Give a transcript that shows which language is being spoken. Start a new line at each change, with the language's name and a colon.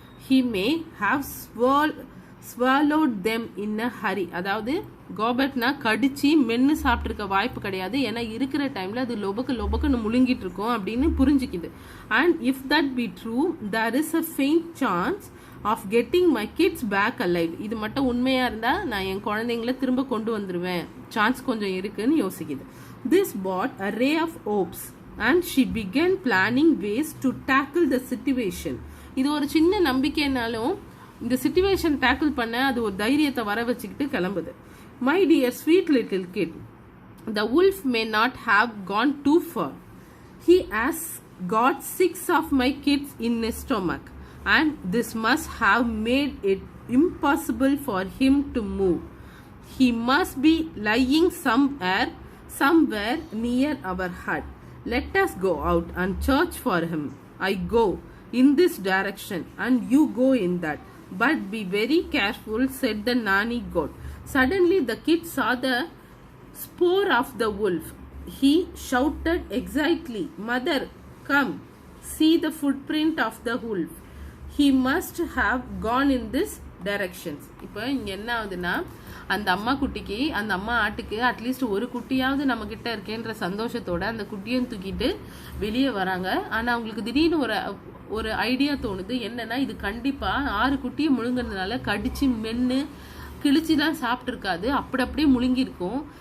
English: He may have swallowed them in a hurry.
Tamil: அதாவது கோபட்னா கடிச்சு மென்னு சாப்பிட்டுருக்க வாய்ப்பு கிடையாது, ஏன்னா இருக்கிற டைம்ல அது லொபக்குன்னு முழுங்கிட்டு இருக்கும் அப்படின்னு புரிஞ்சுக்குது.
English: And if that be true, there is a faint chance of getting my kids back alive.
Tamil: இது மட்டும் உண்மையா இருந்தா நான் என் குழந்தைங்களை திரும்ப கொண்டு வந்துருவேன், சான்ஸ் கொஞ்சம் இருக்குன்னு யோசிக்குது.
English: This brought a ray of hopes and she began planning ways to tackle the situation.
Tamil: இது ஒரு சின்ன நம்பிக்கைனாலும் இந்த சிச்சுவேஷன் டேக்கிள் பண்ண அது ஒரு தைரியத்தை வர வச்சுக்கிட்டு கிளம்புது.
English: My dear sweet little kid, the wolf may not have gone too far. He has got 6 of my kids in his stomach, and this must have made it impossible for him to move. He must be lying somewhere near our hut. Let us go out and search for him. I go in this direction and you go in that. But be very careful, said the nanny goat. Suddenly the kid saw the spoor of the wolf. He shouted excitedly, Mother, come, see the footprint of the wolf. He must have gone in this directions.
Tamil: இப்போ இங்க என்ன ஆகுதுன்னா, அந்த அம்மா குட்டிக்கு அந்த அம்மா ஆட்டுக்கு அட்லீஸ்ட் ஒரு குட்டியாவது நம்ம கிட்ட இருக்கேன்ற சந்தோஷத்தோட அந்த குட்டியும் தூக்கிட்டு வெளியே வராங்க. ஆனா அவங்களுக்கு திடீர்னு ஒரு ஐடியா தோணுது. என்னன்னா, இது கண்டிப்பா 6 குட்டியை முழுங்கினதுனால கடிச்சு மென்னு கிழிச்சுலாம் சாப்பிட்டு இருக்காது, அப்படியே முழுங்கிருக்கும்.